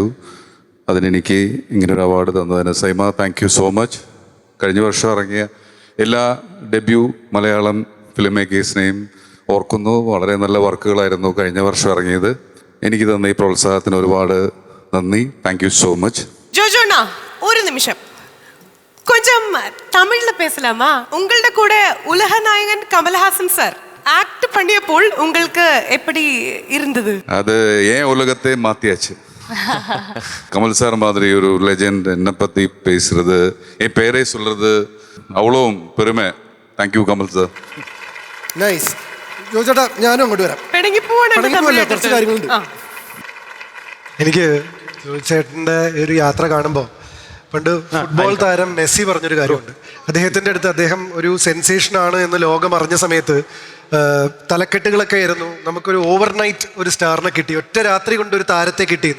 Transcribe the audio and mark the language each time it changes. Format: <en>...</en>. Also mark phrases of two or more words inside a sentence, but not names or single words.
<ml>അതിനെനിക്ക് ഇങ്ങനൊരു അവാർഡ് തന്നതിന് സൈമ</ml> <en>thank you so much.</en> <ml>കഴിഞ്ഞ വർഷം ഇറങ്ങിയ എല്ലാ</ml> <en>debut Malayalam film</en> <ml>മേക്കേഴ്സിനെയും ഓർക്കുന്നു. വളരെ നല്ല വർക്കുകളായിരുന്നു കഴിഞ്ഞ വർഷം ഇറങ്ങിയത്. എനിക്ക് തന്ന ഈ പ്രോത്സാഹത്തിന് ഒരുപാട് നന്ദി.</ml> <en>thank you so much.</en> <ta>ஜோஜோண்ணா ஒரு நிமிஷம் கொஞ்சம் தமிழ்ல பேசலாமா? உங்களோட கூட உலக நாயகன் கமல்ஹாசன் சார் ஆக்ட் பண்ணியപ്പോൾ உங்களுக்கு எப்படி இருந்தது? அது ஏன் உலகத்தை மாத்தியாச்சு. கமல் சார் மாதிரி ஒரு லெஜெண்ட் என்னை பற்றி பேசுறது, என் பேரே சொல்றது அவ்வளோ பெருமை.</ta> <en>thank you</en> <ml>കമൽ സാർ. നൈസ്. ജോജേട്ടാ ഞാനും അങ്ങോട്ട് വരാം. കുറച്ച് കാര്യങ്ങളുണ്ട്. എനിക്ക് ജോജേട്ടൻ്റെ ഒരു യാത്ര കാണുമ്പോൾ പണ്ട് ഫുട്ബോൾ താരം മെസ്സി പറഞ്ഞൊരു കാര്യമുണ്ട്. അദ്ദേഹത്തിൻ്റെ അടുത്ത് അദ്ദേഹം ഒരു സെൻസേഷനാണ് എന്ന് ലോകം അറിഞ്ഞ സമയത്ത് തലക്കെട്ടുകളൊക്കെ ആയിരുന്നു, നമുക്കൊരു ഓവർനൈറ്റ് ഒരു സ്റ്റാറിനെ കിട്ടി, ഒറ്റ രാത്രി കൊണ്ട് ഒരു താരത്തെ കിട്ടിയെന്ന്.</ml>